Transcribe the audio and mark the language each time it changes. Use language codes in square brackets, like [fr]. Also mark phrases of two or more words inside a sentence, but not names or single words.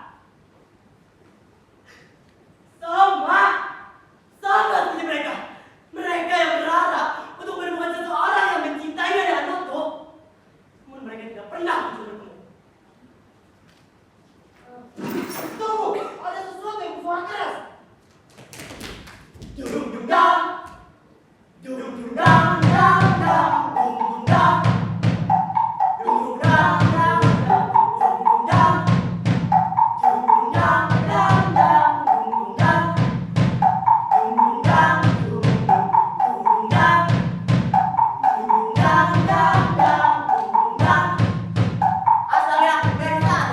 [id] Sama seperti mereka. Mereka yang berharap untuk menemukan seseorang yang mencintainya dengan utuh, namun mereka tidak pernah untuk bertemu. Tunggu, ada sesuatu yang bersuara keras. Dung dung dang, dung dung dang dang dang, dung dung dang, dung dung dang dang dang, dung dung dang, dung dung dang dang dang, dung dung dang, dung dung dang, dung dung dang, dung dung dang dang dang, dung dung dang. Asalnya dari sana.